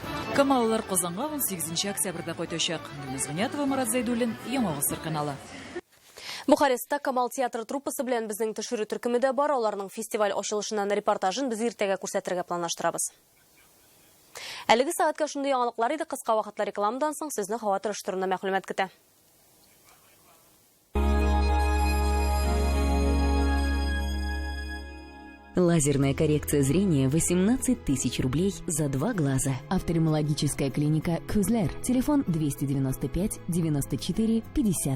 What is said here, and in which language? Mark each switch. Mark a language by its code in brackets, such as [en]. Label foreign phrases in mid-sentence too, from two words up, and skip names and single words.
[tt] Камаллар Казанга 18 октябрьдә кайтачак. Гөлназ Гынятова, Марат Зайдуллин, Яңа гасыр каналы. Бухарестта Камал театр труппасы белән безнең төшерү төркеме дә бар. Аларның фестиваль ачылышыннан репортажын без иртәгә күрсәтергә планлаштырабыз. Әлеге сәгатькә шундый яңалыклар иде. Кыска вакытла рекламадан соң сезне һава торышы турында мәгълүмат көтә. [ru] Лазерная коррекция зрения 18 тысяч рублей за 2 глаза. Офтальмологическая клиника «Күзләр». Телефон 295 94 50.